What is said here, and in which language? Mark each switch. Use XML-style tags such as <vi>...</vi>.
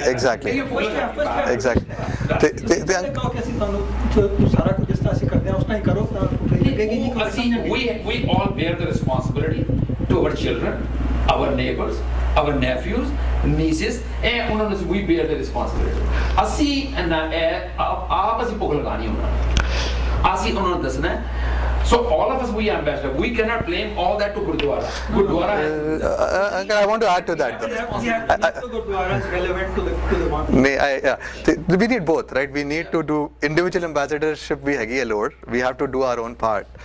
<en>Exactly. Exactly.</en> <pa>ਤੇ ਕਹੋ ਕਿ ਅਸੀਂ ਤੁਹਾਨੂੰ ਸਾਰਾ ਕੁਝ ਜਿਸ ਤਰ੍ਹਾਂ ਅਸੀਂ ਕਰਦੇ ਹਾਂ ਉਸ ਤਰ੍ਹਾਂ ਹੀ ਕਰੋ ਤਾਂ ਲੱਗੇਗੀ ਨਹੀਂ ਕਿ</pa> <en>ਅਸੀਂ we all bear the responsibility to our children, our neighbors, our nephews, nieces, and</en> <pa>ਉਹਨਾਂ ਨੂੰ</pa> <en>we bear the responsibility.</en> <pa>ਅਸੀਂ ਆਪ ਅਸੀਂ ਭੁੱਖ ਲਗਾਣੀ ਉਹਨਾਂ ਨੂੰ ਅਸੀਂ ਉਹਨਾਂ ਨੂੰ ਦੱਸਣਾ.</pa> <en>So all of us we are ambassadors. We cannot blame all that to Gurdwara. Gurdwara has I want to add to that though. Gurdwara is relevant to the one. We need both, right? We need to do individual ambassadorship we hagi alone. We have to do our own part.</en>